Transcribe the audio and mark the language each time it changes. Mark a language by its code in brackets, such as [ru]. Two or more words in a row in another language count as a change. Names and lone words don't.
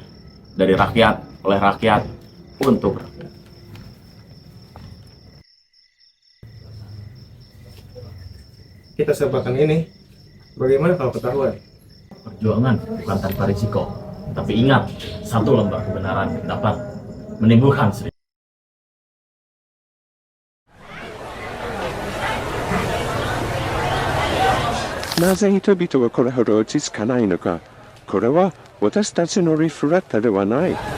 [id] Dari rakyat, oleh rakyat, untuk rakyat. Kita sebarkan ini. Bagaimana kalau ketahuan? Perjuangan bukan tanpa risiko. Tapi ingat, satu lembar kebenaran dapat menimbulkan seribu. [ja] なぜ人々はこれほど落ち着かないのか。これは私たちのリフレクターではない。